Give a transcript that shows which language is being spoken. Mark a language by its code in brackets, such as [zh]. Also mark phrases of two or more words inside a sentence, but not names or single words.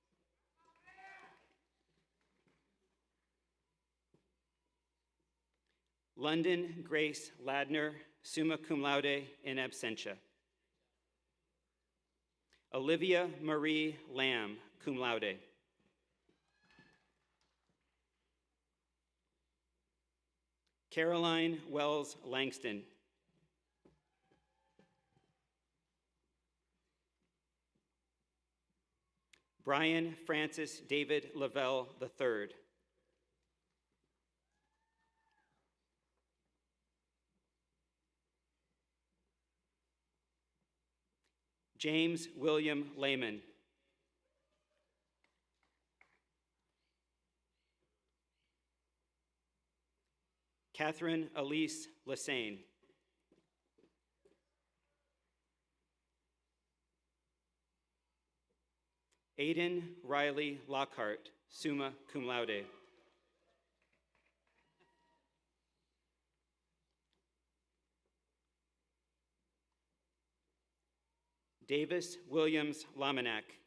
[en] London Grace Ladner, [la] summa cum laude in absentia. [en] Olivia Marie Lamb, [la] cum laude. [en] Caroline Wells Langston. Brian Francis David Lavelle III. James William Lehman. Catherine Elise Lassane. Aiden Riley Lockhart, [la] summa cum laude. [en] Davis Williams Laminack.